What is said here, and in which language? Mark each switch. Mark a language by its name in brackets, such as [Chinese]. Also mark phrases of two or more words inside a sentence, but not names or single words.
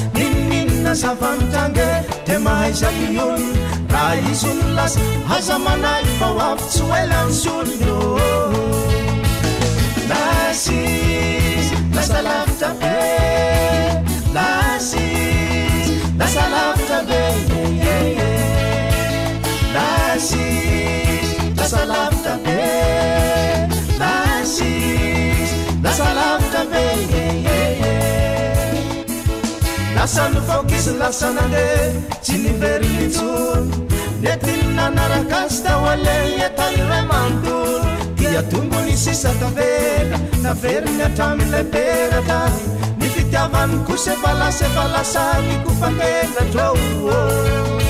[Malagasy] N'inon'inona zavanitranga dia mahay izay olona. Raha izy olona lasa aza manahy fa ho avy tsy ho ela ny solony, oh, oh, oh. Lasy, lasa lavitra be. Lasy, lasa lavitra be, [English] yeah, yeah, yeah. [Malagasy] Lasy, lasa lavitra be. Lasy, lasa lavitra be, [English] yeah, yeah, yeah. [Malagasy] Lasa nivoaka izy lasa nandeha, tsy niveriny intsony. Nentiny nanaraka azy tao aleha entany ray manontolo. Dia tombony sisa tavela, naveriny hatramin'ilay peratra. Ny fitiavany kosa efa lasa, efa lasa nikopakelatra, oh, oh.